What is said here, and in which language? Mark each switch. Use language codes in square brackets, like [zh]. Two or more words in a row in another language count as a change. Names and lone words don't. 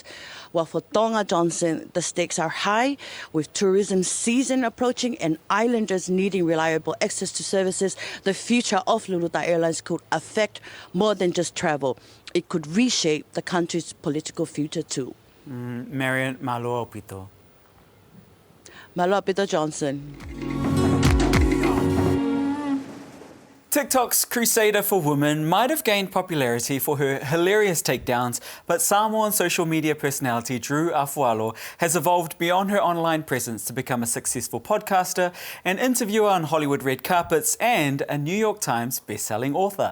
[en] While for Tonga, Johnson, the stakes are high, with tourism season approaching and islanders needing reliable access to services. The future of Lulutai Airlines could affect more than just travel. It could reshape the country's political future too. Marion, [to] malo pito. Malo pito, Johnson. [en] TikTok's crusader for women might have gained popularity for her hilarious takedowns, but Samoan social media personality Drew Afualo has evolved beyond her online presence to become a successful podcaster, an interviewer on Hollywood red carpets, and a New York Times best-selling author.